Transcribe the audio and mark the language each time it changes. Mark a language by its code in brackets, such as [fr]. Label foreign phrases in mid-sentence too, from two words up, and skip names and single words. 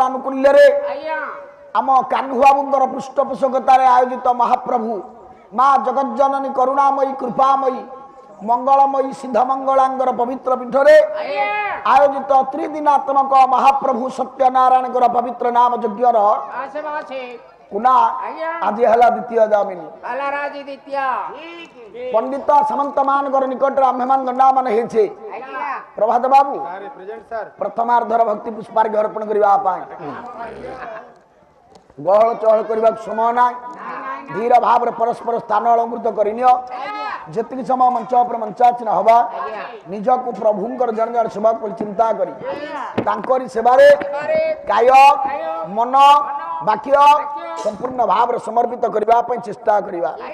[or] ଆନୁକୂଲ୍ୟ ଆମ କାହ୍ନୁ ବାବୁଙ୍କର ପୃଷ୍ଠପୋଷକତାର ଆୟୋଜିତ ମହାପ୍ରଭୁ ମା ଜଗଜ୍ଜନନୀ କରୁଣାମୟୀ କୃପାମୟୀ ମଙ୍ଗଳମୟୀ ସିଦ୍ଧମଙ୍ଗଳାଙ୍କର ପବିତ୍ର ପୀଠରେ ଆୟୋଜିତ ତ୍ରିଦିନାତ୍ମକ ମହାପ୍ରଭୁ ସତ୍ୟନାରାୟଣ ପବିତ୍ର ନାମ ଯଜ୍ଞର କୁନା ଆଜି ହେଲା ଦ୍ୱିତୀୟ ଜାମିନି କାଲାରାଜି ଦ୍ୱିତୀୟ ପଣ୍ଡିତ ସାମନ୍ତ ମାନଙ୍କର ନିକଟରେ ଆମ୍ଭେମାନ ଦଣ୍ଡାମାନ ହେଇଛେ ପ୍ରଭାତ ବାବୁ ପ୍ରଥମାର୍ଦ୍ଧର ଭକ୍ତି ପୁଷ୍ପାର୍ଘ୍ୟ ଅର୍ପଣ କରିବା ପାଇଁ ଗହଳ ଚହଳ କରିବାକୁ ସମୟ ନାହିଁ ଧୀର ଭାବରେ ପରସ୍ପର ସ୍ଥାନ ଅଳଙ୍କୃତ କରିନିଅ ଯେତିକି ସମୟ ମଞ୍ଚ ଉପରେ ମଞ୍ଚାସୀନ ହବା ନିଜକୁ ପ୍ରଭୁଙ୍କର ଜଣେ ଜଣେ ସେବା କରି ଚିନ୍ତା କରି ତାଙ୍କରି ସେବାରେ କାୟ ମନ ବାକ୍ୟ ସମ୍ପୂର୍ଣ୍ଣ ଭାବରେ ସମର୍ପିତ କରିବା ପାଇଁ ଚେଷ୍ଟା କରିବା